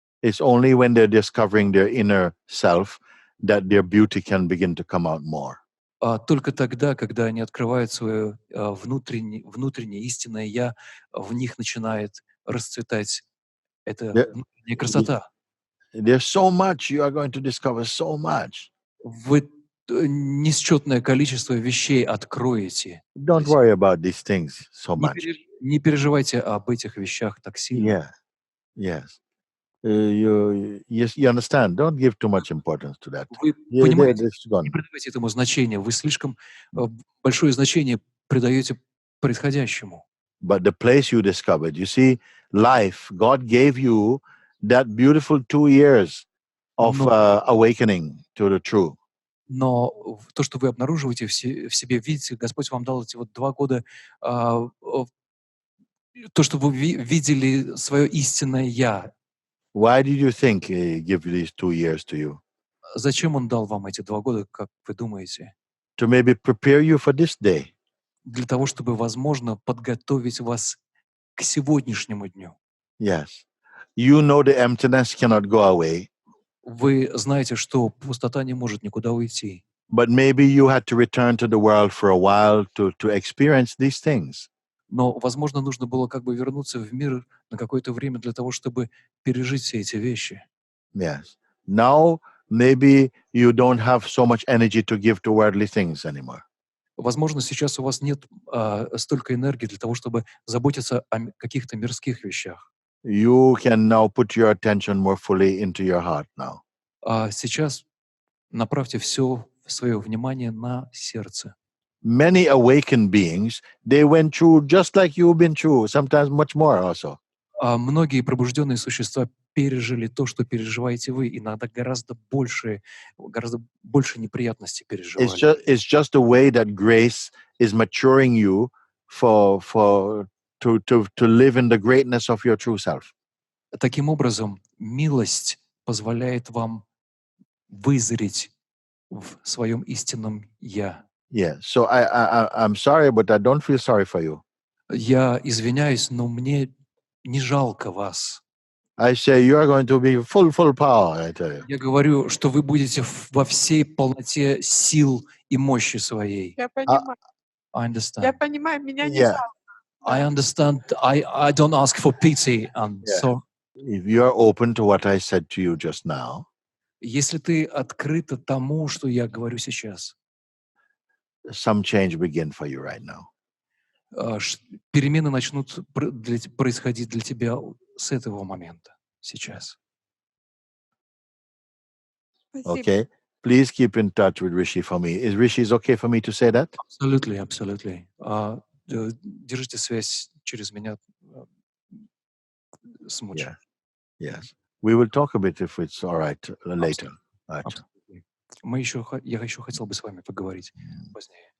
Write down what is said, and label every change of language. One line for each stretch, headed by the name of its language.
English: It's only when they're discovering their inner self that their beauty can begin to come out more.
Russian: Только тогда, когда они открывают свое внутреннее истинное «я», в них начинает расцветать эта
English: There-
Russian: внутренняя красота.
English: There's so much you are going to discover, so much.
Russian: Вы несчетное количество вещей откроете.
English: Don't worry about these things so
Russian: Не,
English: much.
Russian: не переживайте об этих вещах так сильно.
English: Yeah, yes. You understand? Don't give too much importance to that.
Russian: Вы
English: Yeah,
Russian: понимаете,
English: it's gone.
Russian: не придавайте этому значения. Вы слишком большое значение придаете происходящему.
English: But the place you discovered, you see, life, God gave you that beautiful 2 years of awakening to the true.
Russian: Но то, что вы обнаруживаете в себе, видите, Господь вам дал эти вот 2 года, то, что вы видели свое истинное «Я».
English: Why did you think He give these 2 years to you?
Russian: Зачем Он дал вам эти 2 года, как вы думаете?
English: To maybe prepare you for this day.
Russian: Для того, чтобы, возможно, подготовить вас к сегодняшнему дню.
English: Yes. You know the emptiness cannot go away,
Russian: Вы знаете, что пустота не может никуда уйти.
English: but maybe you had to return to the world for a while to experience these things.
Russian: Но, возможно, нужно было как бы вернуться в мир на какое-то время для того, чтобы пережить все эти вещи.
English: Yes. Now, maybe you don't have so much energy to give to worldly things anymore.
Russian: Возможно, сейчас у вас нет столько энергии для того, чтобы заботиться о каких-то мирских вещах.
English: You can now put your attention more fully into your heart now.
Russian: А сейчас направьте все свое внимание на сердце.
English: Many awakened beings, they went through just like you've been through, sometimes much more also.
Russian: Многие пробужденные существа пережили то, что переживаете вы, иногда гораздо больше неприятностей переживали.
English: It's just the way that grace is maturing you to live in the greatness of your true self.
Russian: Таким образом, милость позволяет вам вызреть в своем истинном «Я».
English: Yeah. So I'm sorry, but I don't feel sorry for you.
Russian: Я извиняюсь, но мне не жалко вас.
English: I say you are going to be full power, I tell you.
Russian: Я говорю, что вы будете во всей полноте сил и мощи своей. Я понимаю.
English: I
Russian: Я
English: understand.
Russian: понимаю, меня не
English: Yeah.
Russian: жалко.
English: I understand. I don't ask for pity. And Yeah. so, If you are open to what I said to you just now,
Russian: если ты открыта тому, что я говорю сейчас,
English: some change begin for you right now.
Russian: перемены начнут происходить для тебя с этого момента, сейчас. Спасибо.
English: Okay? Please keep in touch with Rishi for me. Is Rishi okay for me to say that?
Russian: Абсолютно. Держите связь через меня с Муджи.
English: Yeah. Yes. We will talk a bit if it's all right later. All right.
Russian: Абсолютно. Я еще хотел бы с вами поговорить позднее.